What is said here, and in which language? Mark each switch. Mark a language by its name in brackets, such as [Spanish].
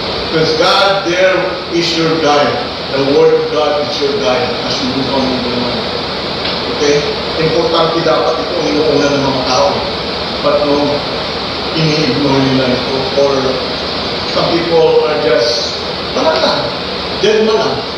[English] Because God there is your guide. The Word of God is your guide as you move on in your life. Okay? [Filipino] Importante dapat ito ang inuuna ng mga tao. [English] But no, [Filipino] ini-ignore nila ito. [English] Or some people are just, [Filipino] wala lang, [English] dead man lang.